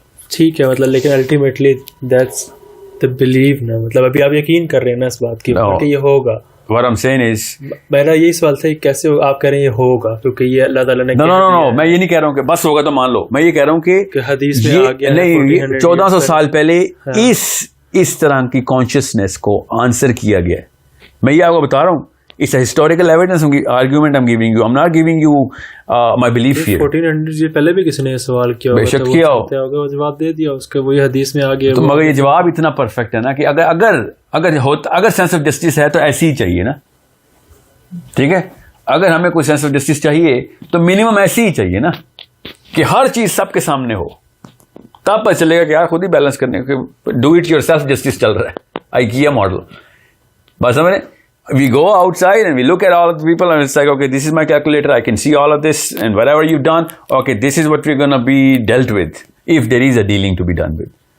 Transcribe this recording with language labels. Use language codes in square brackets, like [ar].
[ur] ٹھیک ہے, مطلب لیکن [en] ultimately that's the believe [ur] نا, مطلب ابھی آپ یقین کر رہے ہیں نا اس بات کی کہ یہ ہوگا. [en] What I'm saying is [ur] میرا یہی سوال تھا کیسے آپ کہہ رہے ہیں یہ ہوگا, کیونکہ یہ اللہ تعالیٰ نے no میں یہ نہیں کہہ رہا ہوں کہ بس ہوگا تو مان لو. میں یہ کہہ رہا ہوں کہ حدیث میں آ گیا نہیں, 1400 سال پہلے اس طرح کی کانشیسنیس کو آنسر کیا گیا ہے. میں یہ آپ کو بتا رہا ہوں, [en] it's a historical evidence argument I'm giving you. I'm not giving you my belief here. [ur] 1400 یہ پہلے بھی کسی نے یہ سوال کیا بے شک کیا ہوگا, جواب دے دیا اس کا, وہی حدیث میں آ گیا. تو مگر یہ جواب اتنا پرفیکٹ ہے نا کہ اگر سینس آف جسٹس ہے تو ایسی ہی چاہیے نا. ٹھیک ہے, اگر ہمیں کوئی سینس آف جسٹس چاہیے تو منیمم ایسی ہی چاہیے نا کہ ہر چیز سب کے سامنے ہو. تب پتہ چلے گا کہ یار خود ہی بیلنس کرنے کے [en] do it yourself [ur] justice چل رہا ہے. IKEA model. بس سمجھ رہے ہیں. [en] We go outside and we look at all of the people and it's like, okay, this is my calculator, I can see all of this and whatever you've done, okay, this is what we're going to be dealt with if there is a dealing to be done with.